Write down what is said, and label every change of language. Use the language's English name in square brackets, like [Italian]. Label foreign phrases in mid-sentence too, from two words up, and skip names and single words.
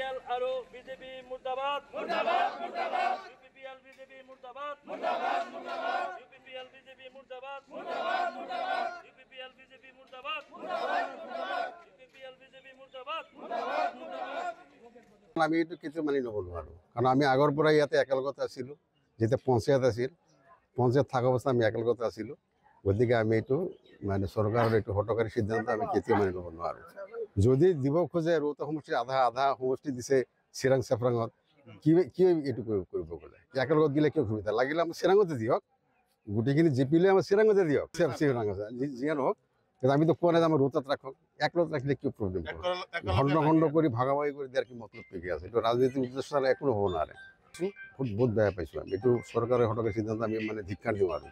[Hindi] आरो बीजेपी मुर्दाबाद मुर्दाबाद मुर्दाबाद यूपीपीएल बीजेपी मुर्दाबाद मुर्दाबाद मुर्दाबाद यूपीपीएल बीजेपी मुर्दाबाद मुर्दाबाद मुर्दाबाद यूपीपीएल बीजेपी मुर्दाबाद मुर्दाबाद मुर्दाबाद यूपीपीएल बीजेपी मुर्दाबाद मुर्दाबाद मुर्दाबाद [Assamese] আমি এইটো কেতিয়া মানি ল'ব নোৱাৰোঁ কাৰণ আমি আগৰ পৰা ইয়াতে একেলগতে আছিলোঁ যেতিয়া পঞ্চায়ত আছিল পঞ্চায়ত থকা অৱস্থা আমি একেলগতে আছিলোঁ গতিকে আমি এইটো মানে চৰকাৰৰ এইটো হঠকাৰী সিদ্ধান্ত আমি কেতিয়াও মানি ল'ব নোৱাৰোঁ যদি দিব খোজে ৰৌতা সমষ্টিৰ আধা আধা সমষ্টি দিছে চিৰাং চেফৰাঙত কি এইটো কৰিব গ'লে একেলগত দিলে কিয় সুবিধা লাগিলে আমাৰ চিৰাঙতে দিয়ক গোটেইখিনি জিপিলে আমাৰ চিৰাঙতে দিয়ক চিৰাং আছে যিয়ে নহওক কিন্তু আমিতো কোৱা নাই যে আমাৰ ৰৌতাত ৰাখক একলত ৰাখিলে কিয় প্ৰব্লেম খণ্ড খণ্ড কৰি ভাগাভাগি কৰি দিয়াৰ কি মতলব কি আছে এইটো ৰাজনীতিৰ উদ্দেশ্য একো হ'ব নোৱাৰে বহুত বেয়া পাইছোঁ আমি এইটো চৰকাৰৰ হঠকাৰী সিদ্ধান্ত আমি মানে ধিক্কাৰ দিওঁ আৰু